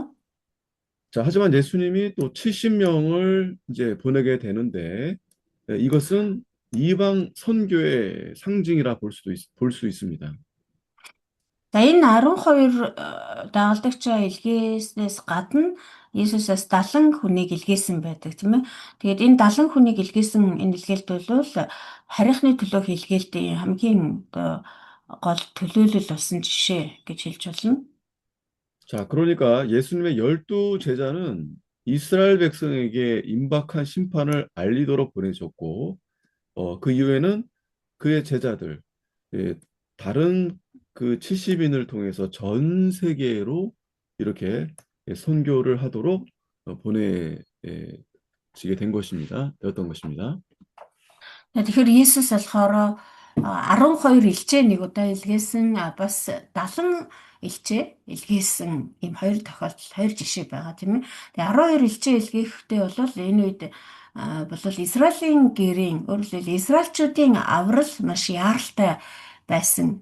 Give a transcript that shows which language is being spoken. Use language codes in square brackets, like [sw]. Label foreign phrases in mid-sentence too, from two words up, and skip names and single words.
[ko] 자, 하지만 예수님이 또 70명을 이제 보내게 되는데 이것은 이방 선교의 상징이라 볼 수 있습니다. [mn] За энэ 12 дагалдагчаа илгээснээс гадна Иесусаас 70 хүнийг илгээсэн байдаг тийм ээ. Тэгээд энэ 70 хүнийг илгээсэн энэ илгээлт бол харийнхны төлөөх илгээлтийн хамгийн гол төлөөлөл болсон жишээ гэж хэлж болно. [ko] 자, 그러니까 예수님의 열두 제자는 이스라엘 백성에게 임박한 심판을 알리도록 보내셨고, 그 이후에는 그의 제자들, 예, 다른 그 70인을 통해서 전 세계로 이렇게 선교를 하도록 보내지게 된 것입니다. 되었던 것입니다. [mn] Тэгэхээр Иесус болохоор 12 элчээ нэг удаа илгээсэн бас 70 элчээ илгээсэн ийм хоёр тохиолдол, хоёр жишээ байгаа тийм ээ. Тэгээ 12 элчээ илгээхдээ бол энэ үед бол Израилийн гэрийн өөрөөр хэлбэл Израильчүүдийн аврал маш яаралтай байсан.